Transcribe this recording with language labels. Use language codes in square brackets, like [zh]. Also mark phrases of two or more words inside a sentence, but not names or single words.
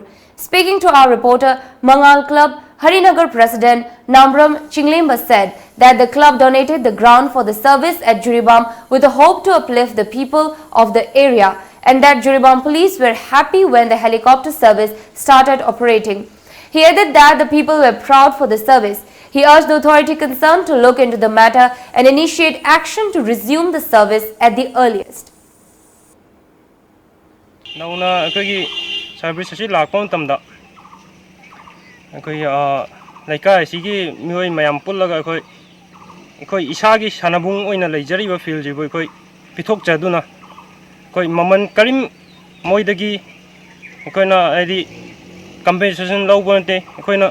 [en] Speaking to our reporter, Mangal Club Harinagar President Namram Chinglemba said that the club donated the ground for the service at Jiribam with the hope to uplift the people of the area, and that Jiribam police were happy when the helicopter service started operating. He added that the people were proud for the service. He urged the authority concerned to look into the matter and initiate action to resume the service at the earliest. [mni] Nauna koi service si lakpon tamda koi laika sigi mioi mayam pullaga koi isagi sanabung oina leijariba field ji koi pithok chaduna koi maman karim moidagi koina adi compensation lawbonte koina